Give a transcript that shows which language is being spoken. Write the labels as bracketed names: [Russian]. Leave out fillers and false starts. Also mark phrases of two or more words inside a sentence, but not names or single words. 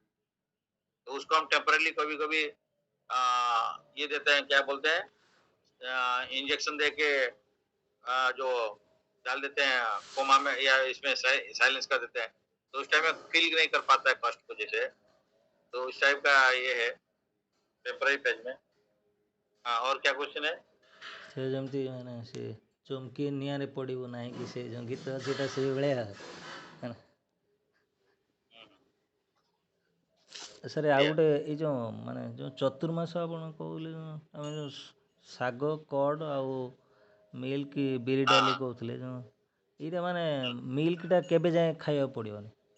[Hindi] तो उसको हम टेम्पररी कभी कभी ये देते हैं, क्या बोलते हैं, इंजेक्शन दे के जो डाल देते हैं कोमा में, या इसमें साइलेंस कर देते हैं, तो उस टाइम में फील नहीं कर पाता है कष्ट को जैसे। तो उस टाइप का ये है टेम्पररी फेज में। हाँ, और क्या क्वेश्चन है? [Odia] ସେ ଯେମିତି ମାନେ ସେ ଚମକି ନିଆଁରେ ପଡ଼ିବ ନାହିଁ କି, ସେ ଯେଉଁ ଗୀତ ଅଛି ସେଇଟା ସେଇଭଳିଆ ହେଲା। ସାର୍ ଆଉ ଗୋଟେ ଏଇ ଯେଉଁ ମାନେ ଯେଉଁ ଚତୁର୍ମାସ ଆପଣ କହିଲେ, ଆମେ ଯେଉଁ ଶାଗ କଡ଼ ଆଉ ମିଲ୍କ ବିରି ଡାଲି କହୁଥିଲେ, ଯେଉଁ ଏଇଟା ମାନେ ମିଲ୍କଟା କେବେ ଯାଏଁ ଖାଇବାକୁ ପଡ଼ିବନି?